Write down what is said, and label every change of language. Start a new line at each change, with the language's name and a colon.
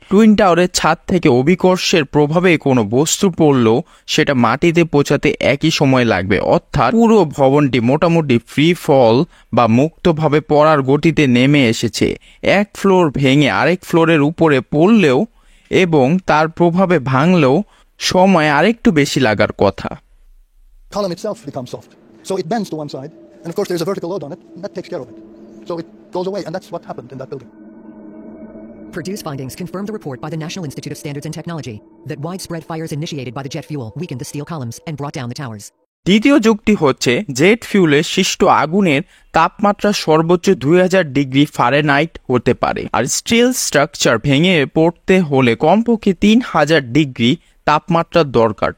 Bangla: Twin টাওয়ারের ছাদ থেকে অভিকর্ষের প্রভাবে কোনো বস্তু পড়লেও সেটা মাটিতে পৌঁছাতে একই সময় লাগবে, অর্থাৎ পুরো ভবনটি মোটামুটি ফ্রি ফল বা মুক্তভাবে পড়ার গতিতে নেমে এসেছে। এক ফ্লোর ভেঙে আরেক ফ্লোরের উপরে পড়লেও এবং তার প্রভাবে ভাঙলেও সময় আরেকটু বেশি লাগার কথা।
English: Column itself becomes soft, so it bends to one side, and of course there's a vertical load on it, and that takes care of it. So it goes away, and that's what happened in that building. Purdue's findings confirmed the report by the National Institute of Standards and Technology that widespread fires initiated by the jet fuel weakened the steel columns and brought down the towers.
Bangla: দ্বিতীয় যুক্তি হচ্ছে jet ফুয়েলের সৃষ্ট আগুনের তাপমাত্রা সর্বোচ্চ 2000 degree Fahrenheit হতে পারে, আর still structure ভেঙে পড়তে হলে কমপক্ষে 3000 ডিগ্রি তাপমাত্রার দরকার।